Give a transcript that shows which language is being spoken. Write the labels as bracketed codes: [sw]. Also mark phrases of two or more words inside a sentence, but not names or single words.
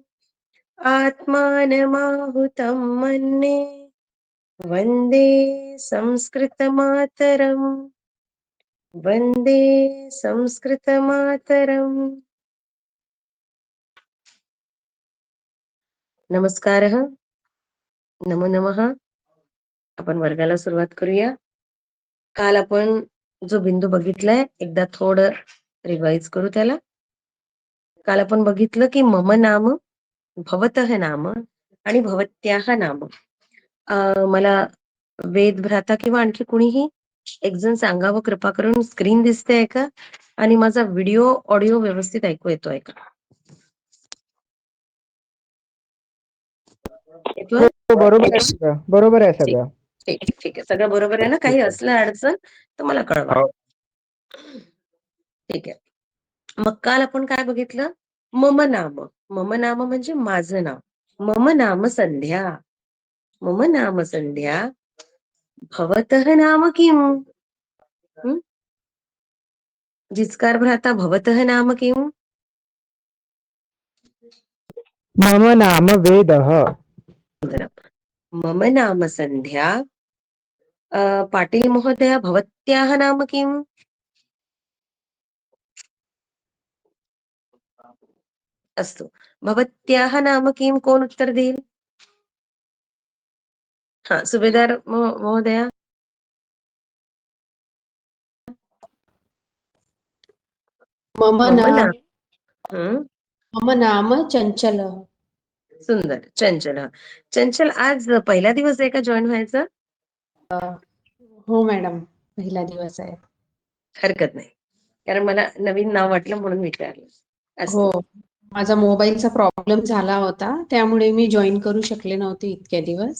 [sa] आत्मानमाहुतं मन्ये वन्दे संस्कृतमातरम् वन्दे संस्कृतमातरम्. नमस्कारः. नमो नमः. [mr] आपण वर्गाला सुरुवात करूया. काल आपण जो बिंदू बघितलाय एकदा थोडं रिवाइज करू त्याला. काल आपण बघितलं की [sa] मम नाम, भवतः नाम [mr] आणि [sa] भवत्याः नाम. [mr] मला वेद भ्राता किंवा आणखी कुणीही एक जण सांगावं कृपा करून, स्क्रीन दिसतेय का आणि माझा [en] video audio [mr] व्यवस्थित ऐकू येतोय का? येतोय? बरोबर आहे सगळं. बरोबर आहे सगळं. ठीक ठीक आहे. सगळं बरोबर आहे ना? काही असलं अडचण तर मला कळवा. हो. ठीक आहे. मग काल आपण काय बघितलं? [sa] मम नाम. मम नाम [mr] म्हणजे माझं नाव. [sa] मम नाम संध्या. मम नाम संध्या. भवतः नाम किम? जिचकार भ्राता, भवतः नाम किम? मम नाम वेदः. मम नाम संध्या. पाटील महोदया, भवत्याः नाम किम? अस्तु. भवत्याः नाम किम? [mr] कोण उत्तर देईल? हा, सुभेदार महोदया. [sa] मम नाम हं. मम नाम चंचल. सुंदर. चंचल. [mr] चंचल, आज पहिला दिवस आहे का जॉईन व्हायचा? हो मॅडम, पहिला दिवस आहे. हरकत नाही, कारण मला नवीन नाव वाटलं म्हणून विचारलं. हो, असतं. माझा मोबाईलचा प्रॉब्लेम झाला होता, त्यामुळे मी जॉईन करू शकले नव्हते इतक्या दिवस.